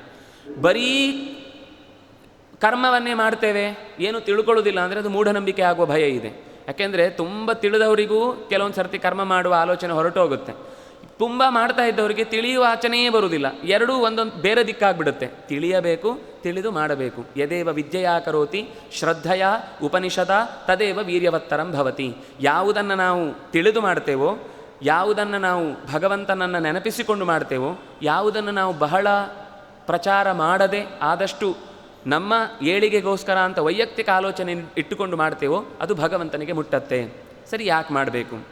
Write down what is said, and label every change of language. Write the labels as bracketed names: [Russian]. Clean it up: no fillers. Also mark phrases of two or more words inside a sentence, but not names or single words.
[Kannada] ಬರೀ ಕರ್ಮವನ್ನೇ ಮಾಡ್ತೇವೆ, ಏನು ತಿಳ್ಕೊಳ್ಳೋದಿಲ್ಲ ಅಂದರೆ ಅದು ಮೂಢನಂಬಿಕೆ ಆಗುವ ಭಯ ಇದೆ. ಯಾಕೆಂದರೆ ತುಂಬ ತಿಳಿದವರಿಗೂ ಕೆಲವೊಂದು ಸರ್ತಿ ಕರ್ಮ ಮಾಡುವ ಆಲೋಚನೆ ಹೊರಟೋಗುತ್ತೆ. ತುಂಬ ಮಾಡ್ತಾ ಇದ್ದವರಿಗೆ ತಿಳಿಯುವ ಆಚನೆಯೇ ಬರುವುದಿಲ್ಲ. ಎರಡೂ ಒಂದೊಂದು ಬೇರೆ ದಿಕ್ಕಾಗ್ಬಿಡುತ್ತೆ. ತಿಳಿಯಬೇಕು, ತಿಳಿದು ಮಾಡಬೇಕು. [Sanskrit] ಯದೇವ ವಿದ್ಯೆಯಾ ಕರೋತಿ ಶ್ರದ್ಧೆಯ ಉಪನಿಷದ ತದೇವ ವೀರ್ಯವತ್ತರಂ ಭವತಿ. [Kannada] ಯಾವುದನ್ನು ನಾವು ತಿಳಿದು ಮಾಡ್ತೇವೋ, ಯಾವುದನ್ನು ನಾವು ಭಗವಂತನನ್ನು ನೆನಪಿಸಿಕೊಂಡು ಮಾಡ್ತೇವೋ, ಯಾವುದನ್ನು ನಾವು ಬಹಳ ಪ್ರಚಾರ ಮಾಡದೆ ಆದಷ್ಟು ನಮ್ಮ ಏಳಿಗೆಗೋಸ್ಕರ ಅಂತ ವೈಯಕ್ತಿಕ ಆಲೋಚನೆ ಇಟ್ಟುಕೊಂಡು ಮಾಡ್ತೇವೋ ಅದು ಭಗವಂತನಿಗೆ ಮುಟ್ಟತ್ತೆ. ಸರಿ, ಯಾಕೆ ಮಾಡಬೇಕು?